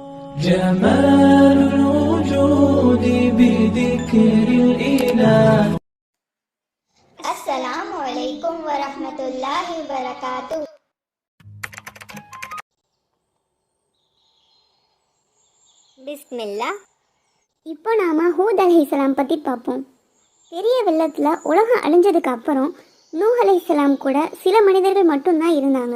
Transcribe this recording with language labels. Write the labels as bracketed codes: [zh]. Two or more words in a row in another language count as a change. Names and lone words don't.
[ar] جمال الوجود بذكر الإله. السلام عليكم ورحمة الله وبركاته. [ta] பிஸ்மில்லா. இப்போ நாம் ஹூத் அலைஹிஸ்ஸலாம் பற்றி பார்ப்போம். பெரிய வெள்ளத்தில் உலகம் அழிஞ்சதுக்கு அப்புறம் நூஹ் அலைஹிஸ்ஸலாம் கூட சில மனிதர்கள் மட்டும்தான் இருந்தாங்க.